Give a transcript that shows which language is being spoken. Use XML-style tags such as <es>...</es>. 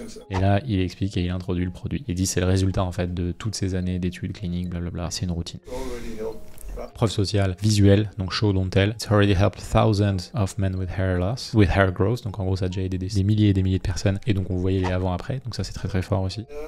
<fr>Et là, il explique et il introduit le produit. Il dit c'est le résultat en fait de toutes ces années d'études cliniques, blablabla. C'est une routine. Preuve sociale, visuelle, donc</fr> <en>show don't tell. It's already helped thousands of men with hair loss, with hair growth.</en> <fr>Donc en gros, ça a déjà aidé des milliers et des milliers de personnes. Et donc on voyait les avant-après. Donc ça, c'est très fort aussi.</fr>